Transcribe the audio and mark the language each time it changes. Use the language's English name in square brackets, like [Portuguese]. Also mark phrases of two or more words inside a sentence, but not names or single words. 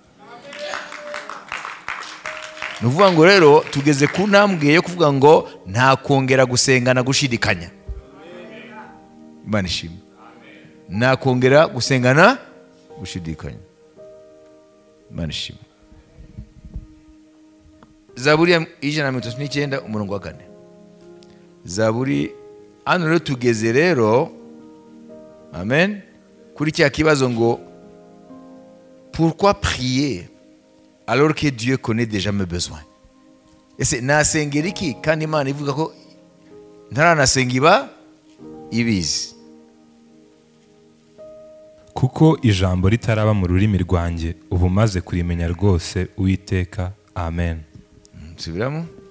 [Kinyarwanda] nuvuga ngo rero tugeze ku ntambwe yo kuvuga ngo nta kongera gusenga na gushidikanya Imana ishimwe nta kongera gusengana gushidikanya Imana ishimwe Zaburi 139 umurongo wa 4 Zaburi hano rero tugeze rero amen kuri cya kibazo ngo [French] pourquoi prier alors que Dieu connaît déjà mes besoins [Kinyarwanda] ese nasengera iki kandi Imana ivuga ko ntaranasenga ibizi kuko ijambo ritaraba mu rurimi rwanjye ubu maze kurimenya rwose Uwiteka amen subiramo